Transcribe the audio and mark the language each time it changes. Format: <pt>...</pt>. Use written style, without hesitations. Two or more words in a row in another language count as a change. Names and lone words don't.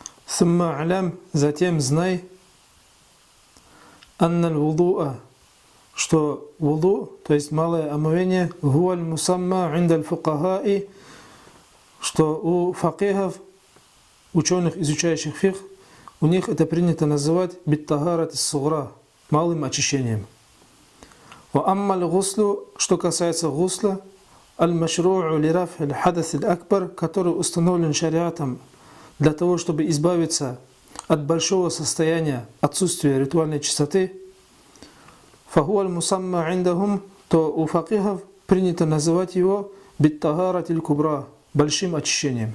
<ar>ثم اعلم,</ar> <ru>затем знай,</ru> <ar>أن الوضوء,</ar> <ru>что вуду, то есть малое омовение,</ru> <ar>هو المسمى عند الفقهاء,</ar> <ru>что у факихов, ученых, изучающих фикх, у них это принято называть</ru> <ar>بالطهارة الصغرى,</ar> <ru>малым очищением.</ru> <ar>وأما الغسل,</ar> <ru>что касается гусла,</ru> <ar>المشروع لرفع الحدث الأكبر,</ar> <ru>который установлен шариатом для того, чтобы избавиться от большого состояния отсутствия ритуальной чистоты,</ru> <ar>فهو المسمى عندهم,</ar> <ru>то у факихов принято называть его</ru> <ar>بالطهارة الكبرى,</ar> <ru>большим очищением.</ru>